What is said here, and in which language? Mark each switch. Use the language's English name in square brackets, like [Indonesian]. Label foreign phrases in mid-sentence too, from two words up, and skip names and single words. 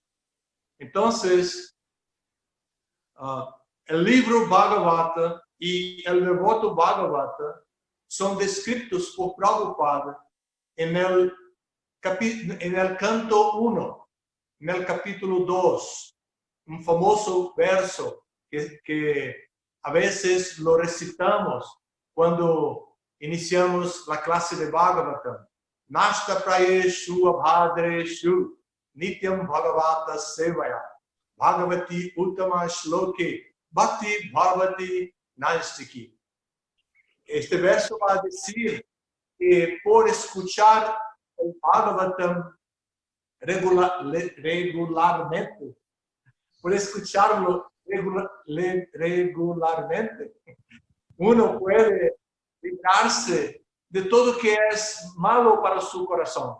[Spanish] Entonces, el libro Bhagavata y el devoto Bhagavata son descritos por Prabhupada en el canto 1, en el capítulo 2, un famoso verso que a veces lo recitamos cuando iniciamos la clase de Bhagavatam. [Sanskrit] Nashta prayeshu abhadreshu nityam bhagavata sevaya bhagavati uttama shloke bhakti bhavati naistiki. [Spanish] Este verso va a decir que por escuchar el Bhagavatam regularmente, por escucharlo regularmente, uno puede librarse de todo que es malo para su corazón.